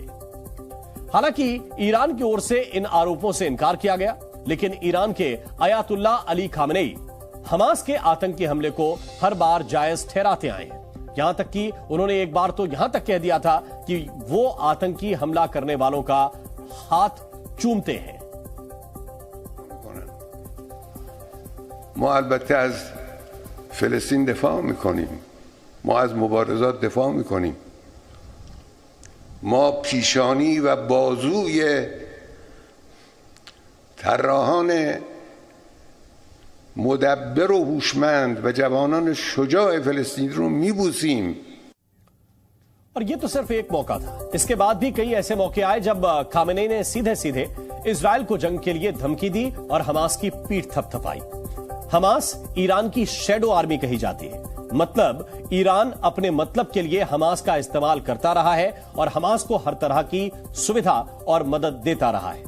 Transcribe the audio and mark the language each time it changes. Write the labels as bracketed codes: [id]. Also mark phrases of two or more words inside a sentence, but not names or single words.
[hi] हालांकि ईरान की ओर से इन आरोपों से इनकार किया गया, लेकिन ईरान के अयातुल्लाह अली खामेनेई हमास के आतंकी हमले को हर बार जायज ठहराते आए हैं। यहां तक कि उन्होंने एक बार तो यहां तक कह दिया था कि वो आतंकी हमला करने वालों का हाथ चूमते हैं। [fa] ما البته از فلسطین دفاع میکنیم، ما از مبارزات دفاع میکنیم، ما پیشانی و بازوی طراحان مدبر و هوشمند و جوانان شجاع فلسطین رو میبوسیم। [hi] और ये तो सिर्फ एक मौका था, इसके बाद भी कई ऐसे मौके आए जब खामेनेई ने सीधे सीधे इजराइल को जंग के लिए धमकी दी और हमास की पीठ थपथपाई। हमास ईरान की [en] shadow army [hi] कही जाती है, मतलब ईरान अपने मतलब के लिए हमास का इस्तेमाल करता रहा है और हमास को हर तरह की सुविधा और मदद देता रहा है।